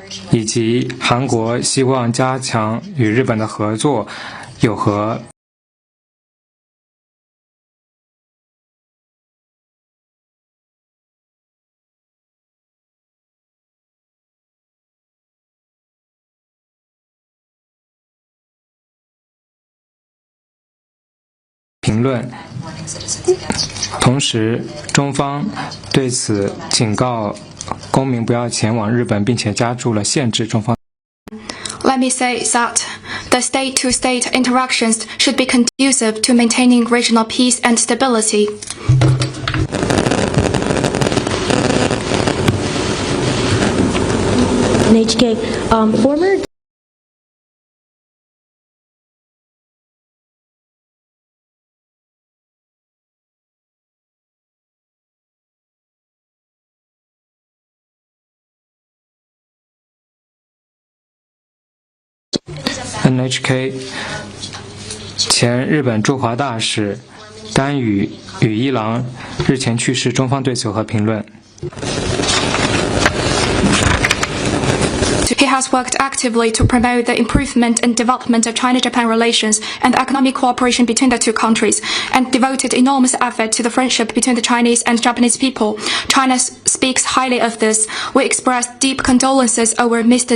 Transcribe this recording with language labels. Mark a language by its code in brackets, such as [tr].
[zh] 以及韩国希望加强与日本的合作有何评论？同时，中方对此警告公民不要前往日本，并且加注了限制中方。 [en] Let me say that the state-to-state interactions should be conducive to maintaining regional peace and stability. NHK, former [zh] NHK 前日本驻华大使丹羽羽一郎日前去世，中方对此有何评论？ [en] He has worked actively to promote the improvement and development of China-Japan relations and economic cooperation between the two countries, and devoted enormous effort to the friendship between the Chinese and Japanese people. China speaks highly of this. We express deep condolences over Mr.